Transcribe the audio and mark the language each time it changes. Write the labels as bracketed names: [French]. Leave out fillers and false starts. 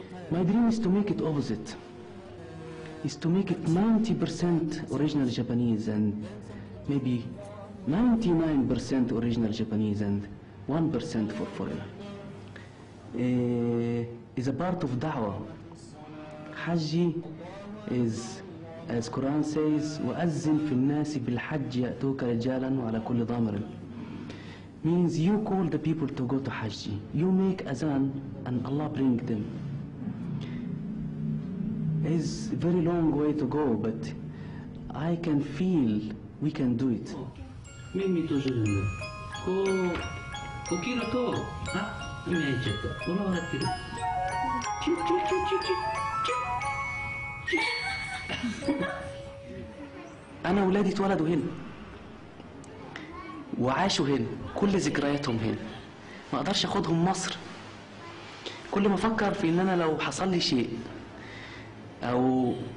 [English] My dream is to make it opposite. Is to make it 90% original Japanese and maybe 99% original Japanese and 1% for foreigner. Is a part of da'wah. Hajj is, as Quran says, [Arabic] وَأَذِّنْ فِي النَّاسِ بِالْحَجِّ يَأْتُوكَ رِجَالًا وَعَلَى كُلِّ ضَامِرٍ. [English] Means you call the people to go to Hajj. You make azan and Allah bring them. It's a very long way to go, but I can feel we can do it. [Japanese] 耳閉じるの。こう起きると、あ、今やっちゃった。笑ってる。チュチュチュチュチュチュチュ。 [Arabic] أنا ولادي اتولدوا هنا وعاشوا هنا، كل ذكرياتهم هنا. ما أقدرش أخدهم مصر. كل ما أفكر في إن أنا لو حصل لي شيء أو